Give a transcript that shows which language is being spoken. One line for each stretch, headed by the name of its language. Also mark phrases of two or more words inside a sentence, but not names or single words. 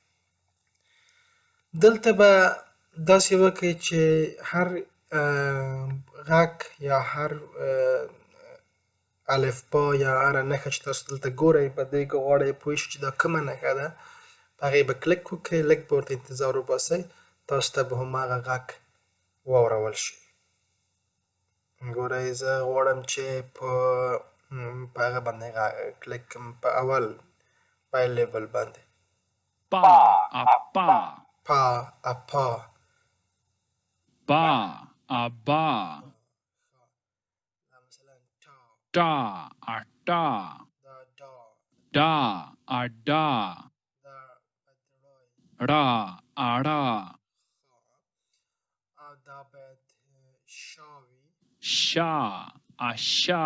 Pashto: دلته به داسې وکئ چې هر غږ یا هر الفبا یا هره نښه چې تاسو دلته ګورئ په دې کې غواړئ پوه شئ چې دا کومه نښه ده، په هغې به کلیک وکئ، لږ به ورته انتظار وباسئ، تاسو ته به هماغه غږ واورول شي. ګورئ زه غواړم چې په هغه باندې کلیک کړم، په اول پای لیبل باندې با اپا پا اپا با ابا مثلا دا اټا دا دا اډا دا را اړا او دا باید شاوي، شا اشا